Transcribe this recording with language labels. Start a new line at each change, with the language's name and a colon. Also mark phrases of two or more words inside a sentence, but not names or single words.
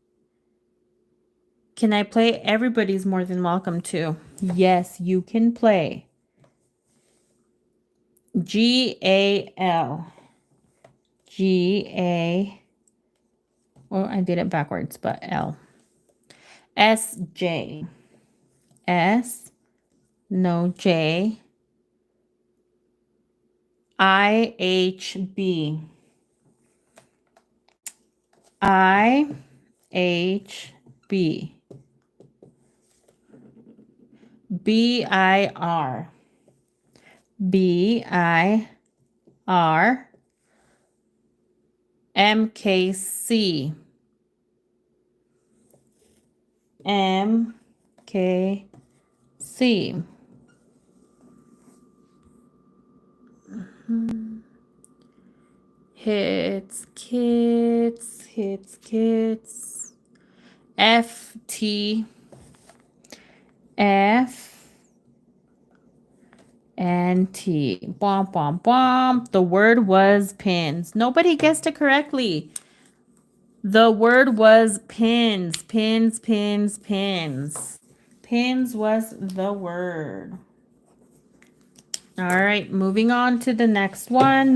English: Can I play? Everybody's more than welcome to. Yes, you can play. GAL. GA. Well, I did it backwards, but L. SJ. J. IHB. IHB. BIR. BIR. MKC. MKC. Hits kits. FT. Bom, bom, bom. The word was pins. Nobody guessed it correctly. The word was pins. Pins, pins, pins. Pins was the word. All right, moving on to the next one.